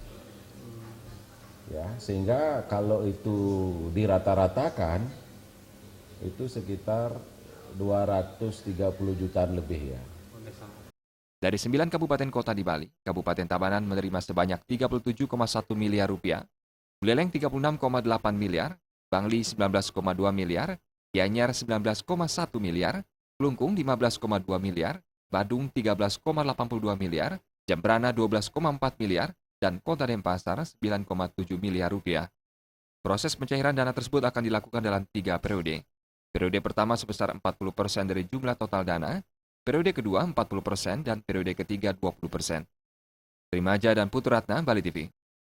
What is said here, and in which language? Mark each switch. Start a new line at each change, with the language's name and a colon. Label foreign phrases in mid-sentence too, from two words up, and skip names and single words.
Indonesian: Ya, sehingga kalau itu dirata-ratakan itu sekitar 230 jutaan lebih ya. Dari 9 kabupaten kota di Bali, Kabupaten Tabanan menerima sebanyak 37,1 miliar rupiah, Buleleng 36,8 miliar, Bangli 19,2 miliar, Gianyar 19,1 miliar, Kelungkung 15,2 miliar, Badung 13,82 miliar, Jembrana 12,4 miliar, dan Kota Denpasar 9,7 miliar rupiah. Proses pencairan dana tersebut akan dilakukan dalam 3 periode. Periode pertama sebesar 40% dari jumlah total dana, periode kedua 40%, dan periode ketiga 20%. Rimaja dan Putu Ratna, Bali TV.